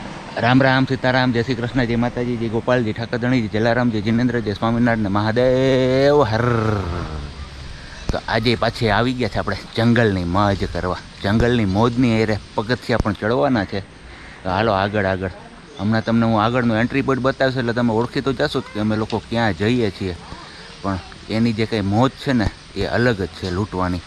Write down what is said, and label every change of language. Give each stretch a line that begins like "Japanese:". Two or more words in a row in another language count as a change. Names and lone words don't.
Hindi: राम राम सीताराम जय श्री कृष्ण जय माता जी जय गोपाल जी ठाकर धणी जी जलाराम जय जिनेन्द्र जय स्वामीनारायण महादेव हर।
Gujarati: તો આજ પાછે આવી ગયા છે આપણે જંગલની મોજ કરવા, જંગલની મોજની એરે પગથિયા પણ ચડવાના છે। તો હાલો આગળ આગળ, હમણાં તમને હું આગળનું
English: entry point
Gujarati: બતાવીશ એટલે તમે ઓળખી તો જશો કે અમે લોકો ક્યાં જઈએ છીએ, પણ એની જે કંઈ મોજ છે ને એ અલગ જ છે લૂંટવાની।